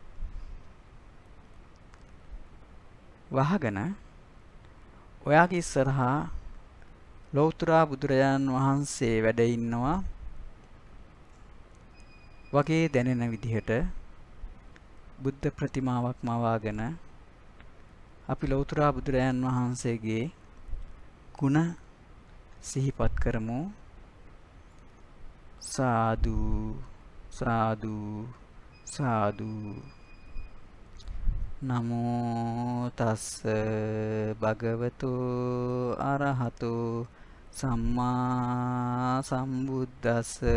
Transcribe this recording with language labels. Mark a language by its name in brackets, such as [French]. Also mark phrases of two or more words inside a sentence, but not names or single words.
[Sinhala] වහගෙන ඔයාගේ ඉස්සරහා ලෞතර බුදුරජාන් වහන්සේ වැඩ ඉන්නවා වගේ දැනෙන විදිහට බුද්ධ ප්‍රතිමාවක් මවාගෙන අපි ලෞතර බුදුරජාන් වහන්සේගේ ගුණ සිහිපත් කරමු. සාදු සාදු සාදු. [Pali] නමෝ තස්ස භගවතු අරහතු සම්මා සම්බුද්දස්ස.